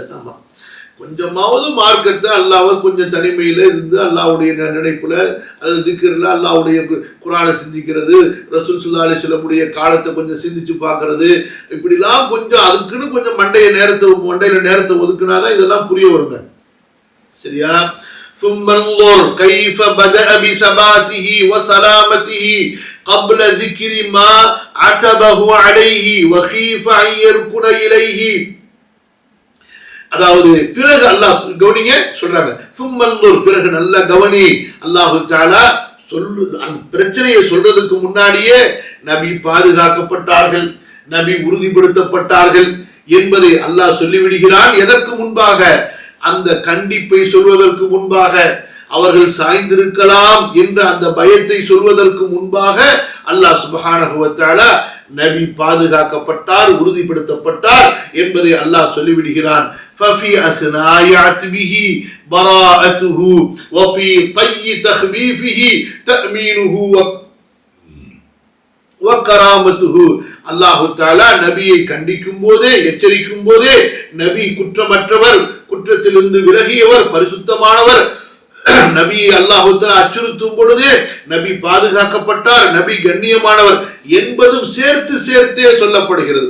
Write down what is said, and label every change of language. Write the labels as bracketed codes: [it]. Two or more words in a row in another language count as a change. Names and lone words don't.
[ta] ஆமா, கொஞ்சமாவது மார்க்கத்தை அல்லாஹ்வை கொஞ்சம் தனிமையில இருந்து அல்லாஹ்வுடைய நினைப்புல அல்லது திக்ர்ல அல்லாஹ்வுடைய குர்ஆனை சிந்திக்கிறது, ரசூல் [ar] صلى الله عليه وسلم [ta] காலத்தை கொஞ்சம் சிந்திச்சு பார்க்கறது, இப்படிலாம் கொஞ்சம் அதுக்குன்னு கொஞ்சம் மண்டையில நேரத்தை ஒதுக்குனாதான் இதெல்லாம் புரிய வருங்க. சரியா? [ar] ثم انظر كيف بدأ بثباته وسلامته قبل ذكر ما عتبه عليه وخيف أن يركن إليه. [ta] அதாவது பிறகு அல்லாஹ் கவனிங்க சொல்றாங்க, சும்மன்னுர், பிறகு நல்ல கவனி. [ar] الله تعالى [ta] அந்த பிரச்சனையை சொல்றதுக்கு முன்னாடியே நபி பாதுகாக்கப்பட்டார்கள், நபி உறுதிப்படுத்தப்பட்டார்கள் என்பதை அல்லாஹ் சொல்லிவிடுகிறான். எதற்கு முன்பாக? அந்த கண்டிப்பை சொல்வதற்கு முன்பாக, அவர்கள் சாய்ந்திருக்கலாம் என்ற அந்த பயத்தை சொல்வதற்கு முன்பாக அல்லாஹ் [ar] سبحانه وتعالى [ta] நபி பாதுகாக்கப்பட்டார், உறுதிப்படுத்தப்பட்டார் என்பதை அல்லாஹ் சொல்லிவிடுகிறான். [ar] ففي أثناء عتبه براءته وفي طي تخفيفه تأمينه وكرامته. الله تعالى [ta] நபியை கண்டிக்கும் போதே, எச்சரிக்கும் போதே, நபி குற்றமற்றவர், குற்றத்திலிருந்து விலகியவர், பரிசுத்தமானவர், நபியை [ar] الله تعالى [ta] அச்சுறுத்தும் பொழுதே நபி பாதுகாக்கப்பட்டார், நபி கண்ணியமானவர் என்பதும் சேர்த்தே சொல்லப்படுகிறது.